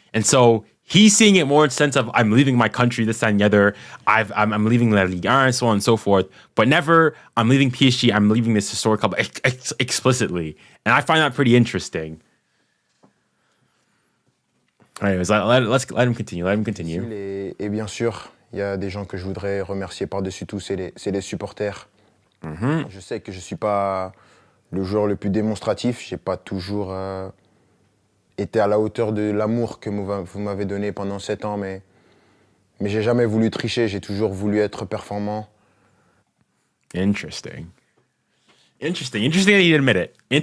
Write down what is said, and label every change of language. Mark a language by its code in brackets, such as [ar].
[en] And so he's seeing it more in the sense of, I'm leaving my country, this, that, and the other. I'm leaving La Ligue 1 and so on and so forth. But never, I'm leaving PSG, I'm leaving this historic club explicitly. And I find that pretty interesting. Anyways, let him continue. [fr] Et bien sûr, il y a des gens que je voudrais remercier par-dessus tout, c'est les supporters. Je sais que je ne suis pas le joueur le plus démonstratif. Je n'ai pas toujours été à la hauteur de l'amour que vous m'avez donné pendant 7 ans, mais je n'ai jamais voulu tricher. J'ai toujours voulu être performant. [en] Interesting that he'd admit it.